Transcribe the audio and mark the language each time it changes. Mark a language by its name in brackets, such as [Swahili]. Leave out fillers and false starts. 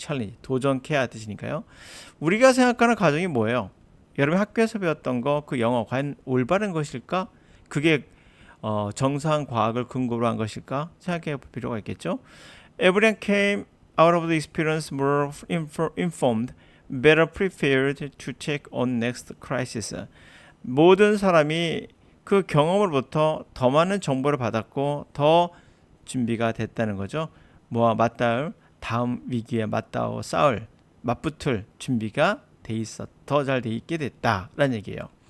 [Korean] 챌린지, 도전케야 뜻이니까요. 우리가 생각하는 가정이 뭐예요? 여러분 학교에서 배웠던 거, 그 영어 과연 올바른 것일까? 그게 정상 과학을 근거로 한 것일까? 생각해 볼 필요가 있겠죠. [English] Everyone came out of the experience more informed, better prepared to take on next crisis. [Korean] 모든 사람이 그 경험으로부터 더 많은 정보를 받았고 더 준비가 됐다는 거죠. 다음 위기에 맞붙을 준비가 더 잘 돼 있게 됐다라는 얘기예요.